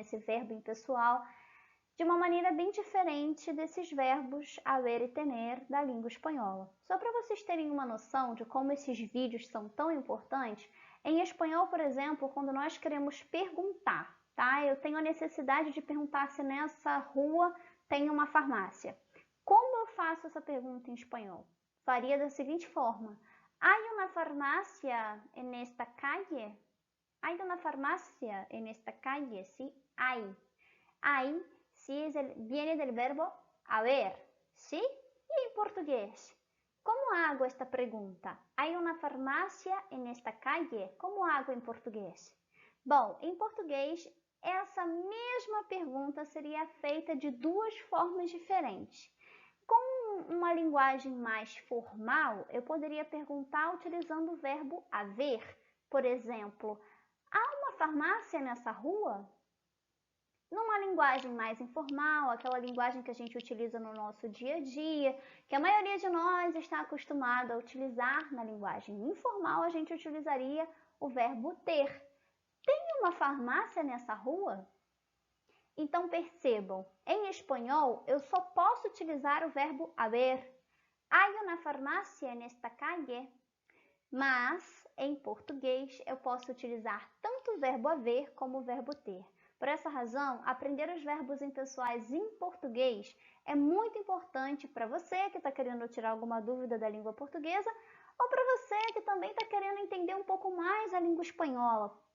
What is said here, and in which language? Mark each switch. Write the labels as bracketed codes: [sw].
[pt] Esse verbo impessoal, de uma maneira bem diferente desses verbos haver e tener da língua espanhola. Só para vocês terem uma noção de como esses vídeos são tão importantes, em espanhol, por exemplo, quando nós queremos perguntar, tá? Eu tenho a necessidade de perguntar se nessa rua tem uma farmácia. Como eu faço essa pergunta em espanhol? Faria da seguinte forma: [es] ¿Hay una farmacia en esta calle? ¿Hay una farmacia en esta calle? Sí, hay. Hay viene del verbo haber, ¿sí? Y en portugués, ¿cómo hago esta pregunta? ¿Hay una farmácia en esta calle? ¿Cómo hago [pt] em português? Bom, em português, essa mesma pergunta seria feita de duas formas diferentes. Com uma linguagem mais formal, eu poderia perguntar utilizando o verbo haver. Por exemplo, há uma farmácia nessa rua? Numa linguagem mais informal, aquela linguagem que a gente utiliza no nosso dia a dia, que a maioria de nós está acostumado a utilizar na linguagem informal, a gente utilizaria o verbo ter. Tem uma farmácia nessa rua? Então percebam, em espanhol eu só posso utilizar o verbo haber. [es] ¿Hay una farmacia nesta calle? [pt] Mas em português eu posso utilizar tanto o verbo haver como o verbo ter. Por essa razão, aprender os verbos impessoais em português é muito importante para você que está querendo tirar alguma dúvida da língua portuguesa ou para você que também está querendo entender um pouco mais a língua espanhola.